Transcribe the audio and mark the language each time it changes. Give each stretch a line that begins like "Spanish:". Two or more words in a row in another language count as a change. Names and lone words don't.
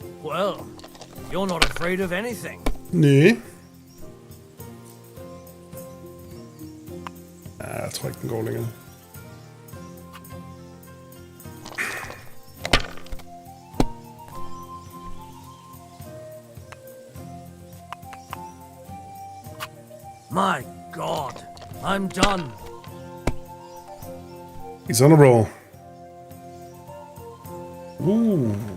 English: well, you're not afraid of anything.
Danish: Nej. Ja, jeg tror ikke, den går længere.
English: My God, I'm done. He's on a roll. Ooh.